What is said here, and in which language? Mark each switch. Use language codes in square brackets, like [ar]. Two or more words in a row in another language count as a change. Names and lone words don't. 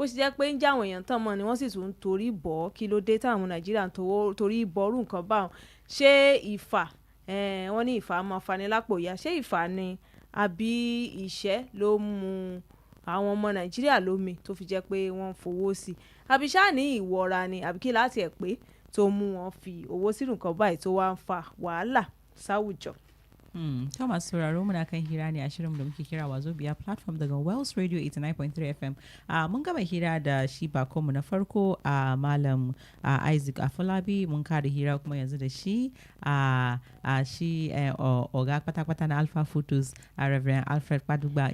[yo] ṣe jẹ́ pé ń já àwọn èèyàn tán mọ́ ni wọ́n sì tún ń torí bọ̀ kí ló dé táwọn Nàìjíríà ń torí bọ̀rú nǹkan báwọn ṣé ìfà wọ́n ní ìfà máa fani lápò ìyá ṣé ìfà ni àbí ìṣẹ́ ló mú àwọn ọmọ Nàìjíríà lómi tó fi jẹ́ pé wọ́n fowó sí àbí ṣáà ní ìwọra ni àbí kí láti ẹ̀ pé tó mú wọn fi owó sínú nǹkan báyìí tó wá ń fa wàhálà sáwùjọ. [ha] Thomas sauraro muna kan hira ne a shirin da muke kira WAZOBIA platform daga Wells Radio 89.3 FM. Mun gama hira da shi bakonmu na farko a Malam Isaac Afolabi, mun kada hira kuma yanzu da shi shi oga kwata-kwata na Alpha Photos a Reverend Alfred Paduba.